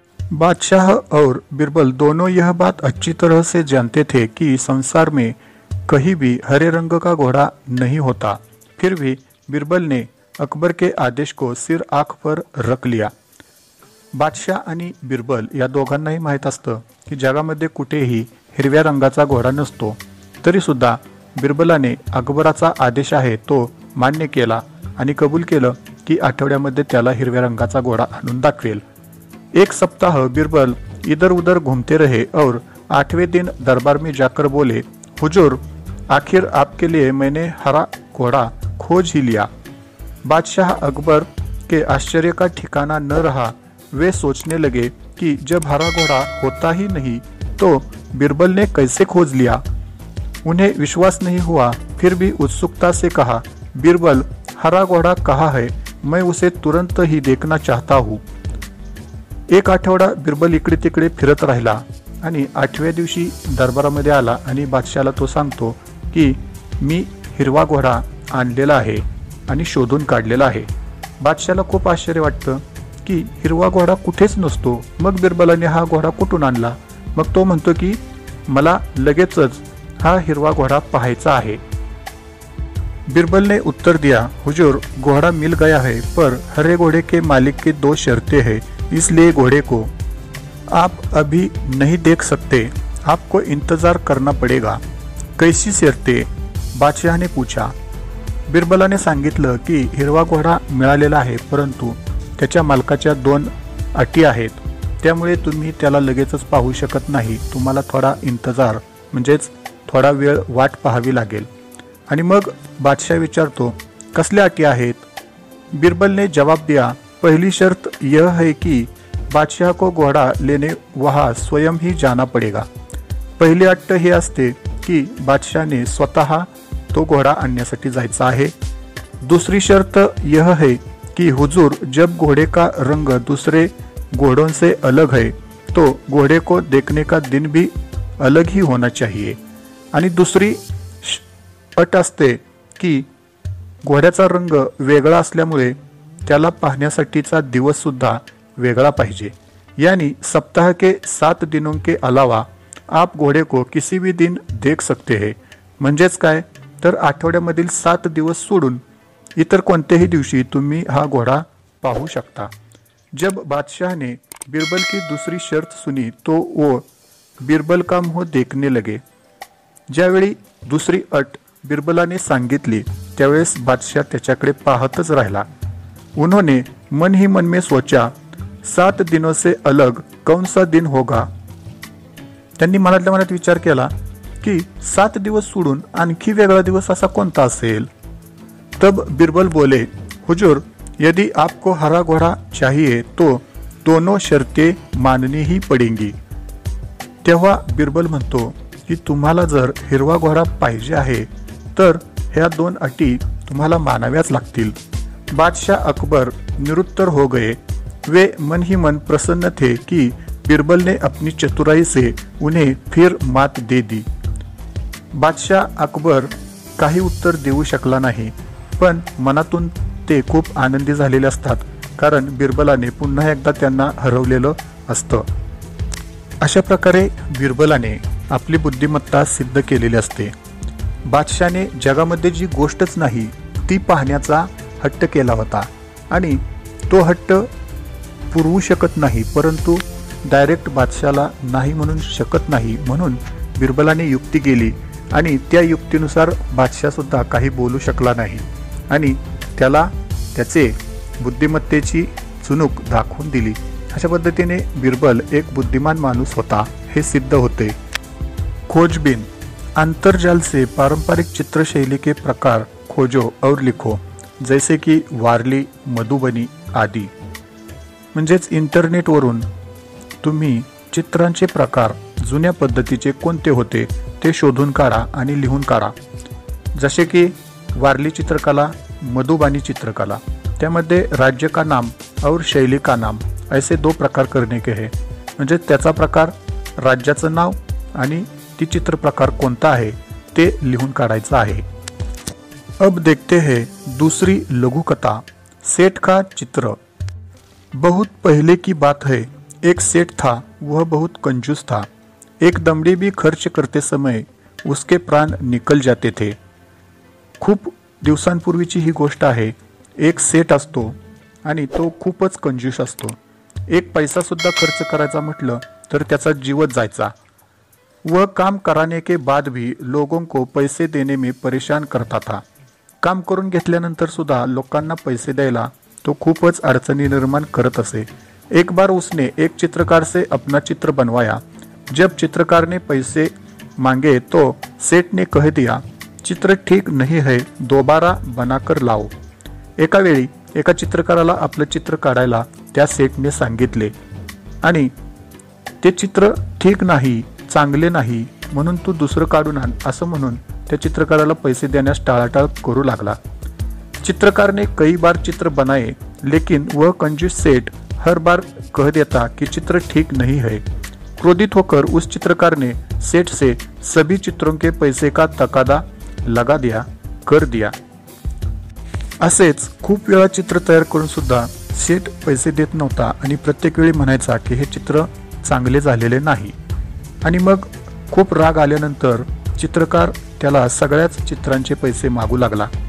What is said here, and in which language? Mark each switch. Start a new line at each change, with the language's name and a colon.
Hindi: बादशाह और बीरबल दोनों यह बात अच्छी तरह से जानते थे कि संसार में कहीं भी हरे रंग का घोड़ा नहीं होता। फिर भी बीरबल ने अकबर के आदेश को सिर आंख पर रख लिया।
Marathi: बादशाह आणि बीरबल या दोघांनाही माहीत असतं की जगामध्ये कुठेही हिरव्या रंगाचा घोडा नसतो। तरी सुद्धा बीरबलाने अकबराचा आदेश आहे तो मान्य केला आणि कबूल केलं की आठवड्यामध्ये त्याला हिरव्या रंगाचा घोडा आणून दाखवेल।
Hindi: 1 सप्ताह बीरबल इधर उधर घूमते रहे और 8वें दिन दरबार में जाकर बोले, हुजूर, आखिर आपके लिए मैंने हरा घोड़ा खोज ही लिया। बादशाह अकबर के आश्चर्य का ठिकाना न रहा। वे सोचने लगे कि जब हरा घोड़ा होता ही नहीं तो बीरबल ने कैसे खोज लिया। उन्हें विश्वास नहीं हुआ, फिर भी उत्सुकता से कहा, बीरबल, हरा घोड़ा कहाँ है? मैं उसे तुरंत ही देखना चाहता हूँ।
Marathi: 1 आठवडा बीरबल इकडे तिकडे फिरत राहिला आणि 8व्या दिवशी दरबारामध्ये आला आणि बादशाला तो सांगतो की मी हिरवा घोडा आणलेला आहे आणि शोधून काढलेला आहे। बादशाला खूप आश्चर्य वाटतं की हिरवा घोडा कुठेच नसतो। मग बीरबलाने हा घोडा कुठून आणला? मग तो म्हणतो की मला लगेचच हा हिरवा घोडा पाहायचा आहे।
Hindi: बीरबल ने उत्तर दिया, हुजूर, घोड़ा मिल गया है, पर हरे घोड़े के मालिक की 2 शर्तें हैं, इसलिए घोड़े को आप अभी नहीं देख सकते, आपको इंतजार करना पड़ेगा। कैसी शर्तें? बादशाह ने पूछा।
Marathi: बीरबलाने सांगितलं की हिरवा घोडा मिळालेला आहे, परंतु त्याच्या मालकाच्या 2 अटी आहेत, त्यामुळे तुम्ही त्याला लगेचच पाहू शकत नाही। तुम्हाला थोडा इंतजार म्हणजेच थोडा वेळ वाट पाहावी लागेल। आणि मग बादशाह विचारतो, कसल्या अटी आहेत?
Hindi: बीरबल ने जवाब दिया, पहली शर्त यह है कि बादशाह को घोड़ा लेने वहाँ स्वयं ही जाना पड़ेगा।
Marathi: पहिली अट ही असते की बादशाह ने स्वतः तो घोड़ा आणण्यासाठी जायचा आहे।
Hindi: दूसरी शर्त यह है कि हुजूर, जब घोड़े का रंग दूसरे घोड़ों से अलग है तो घोड़े को देखने का दिन भी अलग ही होना चाहिए।
Marathi: आणि दुसरी अट असते की घोड्याचा रंग वेगळा असल्यामुळे त्याला पाहण्यासाठीचा दिवस सुद्धा वेगळा पाहिजे।
Hindi: यानी सप्ताह के 7 दिनों के अलावा आप घोड़े को किसी भी दिन देख सकते हैं।
Marathi: म्हणजेच काय तर आठवड्यामधील 7 दिवस सोडून इतर कोणत्याही दिवशी तुम्ही हा घोडा पाहू शकता।
Hindi: जब बादशाह ने बीरबल की दूसरी शर्त सुनी तो वो बीरबल का मुंह देखने लगे।
Marathi: ज्यावेळी दुसरी अट बीरबलाने सांगितली त्यावेळेस बादशाह त्याच्याकडे पाहतच राहिला।
Hindi: उन्होंने मन ही मन में सोचा, 7 दिनों से अलग कौन सा दिन होगा।
Marathi: त्यांनी मनातल्या मनात विचार केला की 7 दिवस सोडून आणखी वेगळा दिवस असा कोणता असेल।
Hindi: तब बीरबल बोले, हुजूर, यदि आपको हरा घोड़ा चाहिए तो दोनों शर्तें माननी ही पडेंगी।
Marathi: तेव्हा बीरबल म्हणतो की तुम्हाला जर हिरवा घोडा पाहिजे आहे तर ह्या 2 अटी तुम्हाला मानाव्याच लागतील।
Hindi: बादशाह अकबर निरुत्तर हो गए। वे मन ही मन प्रसन्न थे कि बीरबल ने अपनी चतुराई से उन्हें फिर मात दे दी।
Marathi: बादशाह अकबर काही उत्तर देऊ शकला नाही, पण मनातून ते खूप आनंदी झालेले असतात, कारण बिरबलाने पुन्हा एकदा त्यांना हरवलेलं असतं। अशा प्रकारे बिरबलाने आपली बुद्धिमत्ता सिद्ध केलेली असते। बादशाने जगामध्ये जी गोष्टच नाही ती पाहण्याचा हट्ट केला होता आणि तो हट्ट पुरवू शकत नाही, परंतु डायरेक्ट बादशाला नाही म्हणू शकत नाही, म्हणून बिरबलाने युक्ती केली आणि त्या युक्तीनुसार बादशाह सुद्धा काही बोलू शकला नाही आणि त्याला त्याचे बुद्धिमत्तेची चुणूक दाखवून दिली। अशा पद्धतीने बिरबल एक बुद्धिमान माणूस होता हे सिद्ध होते।
Hindi: खोजबीन, अंतर्जाल से पारंपरिक चित्रशैली के प्रकार खोजो और लिखो, जैसे कि वारली, मधुबनी आदि।
Marathi: म्हणजेच इंटरनेटवरून तुम्ही चित्रांचे प्रकार जुन्या पद्धतीचे कोणते होते ते शोधून काढा आणि लिहून काढा। जसे की वारली चित्रकला, मधुबानी चित्रकला, त्यामध्ये
Hindi: राज्य का नाम और शैली का नाम ऐसे 2 प्रकार करने के हैं।
Marathi: म्हणजे त्याचा प्रकार, राज्याचं नाव आणि ती चित्र प्रकार कोणता आहे ते लिहून काढायचं आहे।
Hindi: अब देखते हैं दूसरी लघु कथा, सेठ का चित्र। बहुत पहले की बात है, एक सेठ था, वह बहुत कंजूस था। एक दमड़ी भी खर्च करते समय उसके प्राण निकल जाते थे।
Marathi: खूप दिवसांपूर्वीची ही गोष्ट आहे। एक सेठ असतो आणि तो खूपच कंजूस असतो। एक पैसा सुद्धा खर्च करायचा म्हटलं तर त्याचा जीवच जायचा।
Hindi: वह काम कराने के बाद भी लोगों को पैसे देने में परेशान करता था।
Marathi: काम करून घेतल्यानंतर सुद्धा लोकांना पैसे द्यायला तो खूपच अडचणी निर्माण करत असे।
Hindi: एक बार उसने एक चित्रकार से अपना चित्र बनवाया। जब चित्रकार ने पैसे मांगे तो सेठ ने कह दिया, चित्र ठीक नहीं है, दोबारा बनाकर लाओ।
Marathi: एका वेळी एका चित्रकाराला आपलं चित्र काढायला त्या सेठने सांगितले आणि ते चित्र ठीक नाही, चांगले नाही, म्हणून तू दुसरं काढून आण असं म्हणून त्या चित्रकाराला पैसे देण्यास टाळाटाळ करू लागला।
Hindi: चित्रकार ने कई बार चित्र बनाए, लेकिन वह कंजूस सेठ हर बार कह देता कि चित्र ठीक नहीं है। क्रोधित होकर उस चित्रकार ने सेठ से सभी चित्रों के पैसे का तकादा लगा कर दिया।
Marathi: असेच खूप वेळा चित्र तयार करून सुद्धा सेठ पैसे देत नव्हता आणि प्रत्येक वेळी म्हणायचा की हे चित्र चांगले झालेले नाही। आणि मग खूप राग आल्यानंतर चित्रकार त्याला सगळ्याच चित्रांचे पैसे मागू लागला।